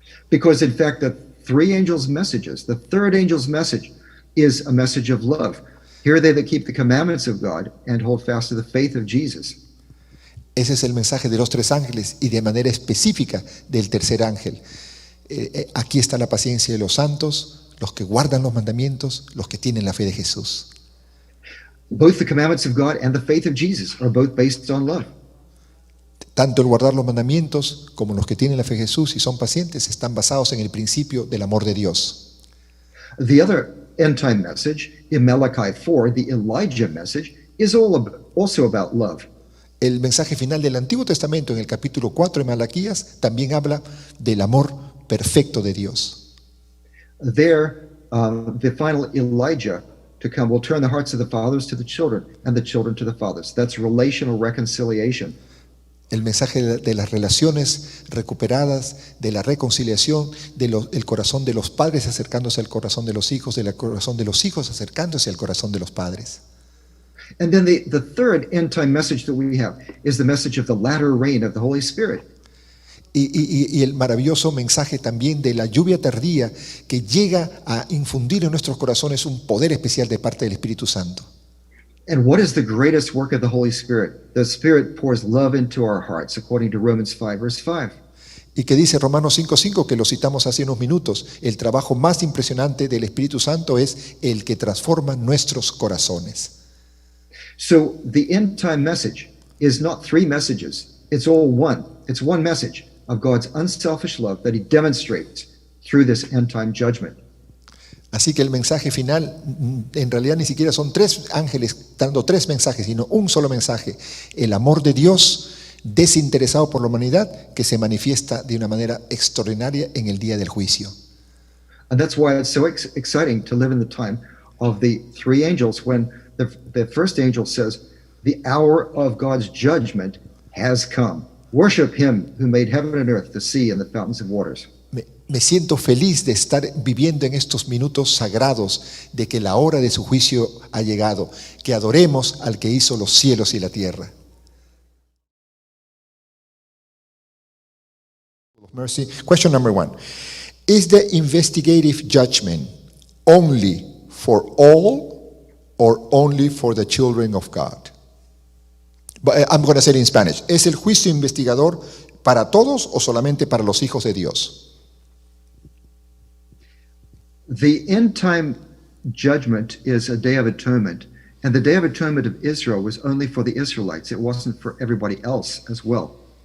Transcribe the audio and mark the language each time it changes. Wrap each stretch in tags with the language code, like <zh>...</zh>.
<en>Because in fact, the three angels' messages, the third angel's message is a message of love. Here are they that keep the commandments of God and hold fast to the faith of Jesus.</en> <es>Ese es el mensaje de los tres ángeles y de manera específica del tercer ángel. Aquí está la paciencia de los santos, los que guardan los mandamientos, los que tienen la fe de Jesús.</es> <en>Both the commandments of God and the faith of Jesus are both based on love.</en> <es>Tanto el guardar los mandamientos como los que tienen la fe de Jesús y son pacientes están basados en el principio del amor de Dios.</es> <en>The other end-time message in Malachi 4, the Elijah message, is also about love.</en> <es>El mensaje final del Antiguo Testamento en el capítulo 4 de Malaquías también habla del amor perfecto de Dios.</es> <en>There, the final Elijah to come will turn the hearts of the fathers to the children and the children to the fathers. That's relational reconciliation.</en> <es>El mensaje de las relaciones recuperadas, de la reconciliación, del corazón de los padres acercándose al corazón de los hijos, del corazón de los hijos acercándose al corazón de los padres.</es> <en>And then the third end-time message that we have is the message of the latter rain of the Holy Spirit.</en> <es>Y el maravilloso mensaje también de la lluvia tardía que llega a infundir en nuestros corazones un poder especial de parte del Espíritu Santo.</es> <en>And what is the greatest work of the Holy Spirit? The Spirit pours love into our hearts, according to Romans 5, verse 5.</en> <es>Y que dice Romanos 5:5, que lo citamos hace unos minutos, el trabajo más impresionante del Espíritu Santo es el que transforma nuestros corazones.</es> <en>So the end-time message is not three messages. It's all one. It's one message of God's unselfish love that He demonstrates through this end-time judgment.</en> <es>Así que el mensaje final, en realidad ni siquiera son tres ángeles dando tres mensajes, sino un solo mensaje. El amor de Dios desinteresado por la humanidad que se manifiesta de una manera extraordinaria en el día del juicio.</es> <en>And that's why it's so exciting to live in the time of the three angels when the first angel says, the hour of God's judgment has come. Worship Him who made heaven and earth, the sea and the fountains of waters.</en> <es>Me siento feliz de estar viviendo en estos minutos sagrados de que la hora de su juicio ha llegado, que adoremos al que hizo los cielos y la tierra.</es> <en>Mercy. Question number 1. Is the investigative judgment only for all or only for the children of God? But I'm going to say it in Spanish.</en> <es>¿Es el juicio investigador para todos o solamente para los hijos de Dios?</es> <en>The end-time judgment is a day of atonement, and the day of atonement of Israel was only for the Israelites. It wasn't for everybody else as well.</en>